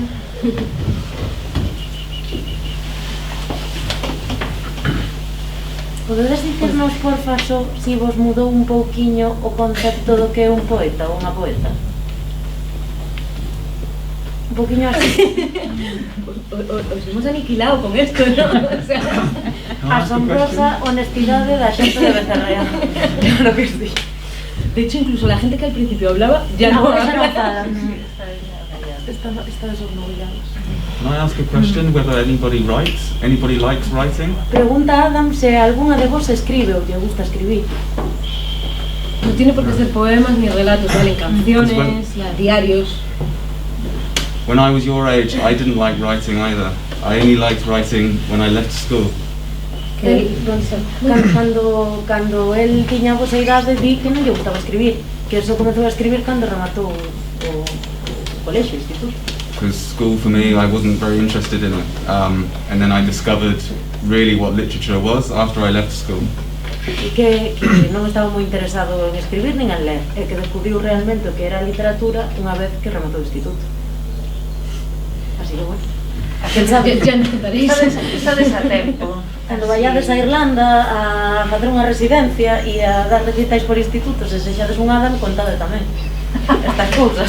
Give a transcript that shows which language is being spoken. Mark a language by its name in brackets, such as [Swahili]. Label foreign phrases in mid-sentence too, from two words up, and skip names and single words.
[Galician] Podedes dicirnos, porfa, só si vos mudou un pouquiño o concepto do que é un poeta ou unha poeta? Un pouquiño así. [Spanish] Os hemos aniquilado con esto, ¿no? O sea, [Galician] asombrosa honestidade da xente de Becerrea. [Spanish] Claro que sí. De hecho, incluso la gente que al principio hablaba ya no habla. Están desorganizados. [English] Can I ask a question whether anybody writes? Anybody likes writing? [Galician] Pregunta Adam se algunha de vos escribe ou lle gusta escribir. [Spanish] No tiene por qué ser poemas ni relatos, valen canciones, diarios. [English] When I was your age, I didn't like writing either. I only liked writing when I left school. [Galician] Cando el tiña a vosa idade, di que non lle gustaba escribir, que eso comezou a escribir cando rematou o colexio, o instituto. [English] Because school for me, I wasn't very interested in it. And then I discovered really what literature was after I left school. [Galician] E que non estaba moi interesado en escribir nin en ler, e que descubriu realmente o que era a literatura unha vez que rematou o instituto. [Spanish] Así que bueno, Ya necesitaréis. [Galician] Estades a tempo. cando vaiades a Irlanda a facer unha residencia e a dar recitais por institutos, e sexades un Adam, contade tamén estas cousas.